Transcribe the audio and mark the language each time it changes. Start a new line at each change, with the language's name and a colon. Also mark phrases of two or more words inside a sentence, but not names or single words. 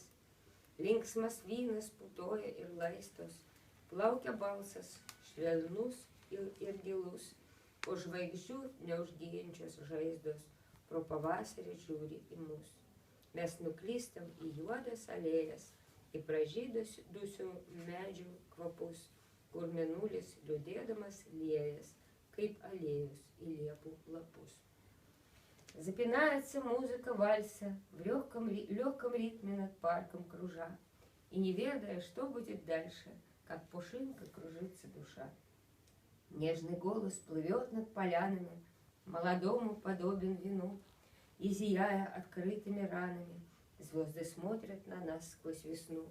Lithuanian: Linksmas vynas putoja ir laistos, plaukia balsas, švelnus ir gilus, o žvaigždžių neužgyjančios žaizdos pro pavasarį žiūri į mus. Mes nuklystam į juodas alėjas, į pražydusių medžių kvapus, kur mėnulis liūdėdamas liejas, kaip aliejus į liepų lapus.
Russian: Запинается музыка вальса в легком ритме над парком кружа, и не ведая, что будет дальше, как пушинка кружится душа. Нежный голос плывет над полянами, молодому подобен вину, и, зияя открытыми ранами, звезды смотрят на нас сквозь весну.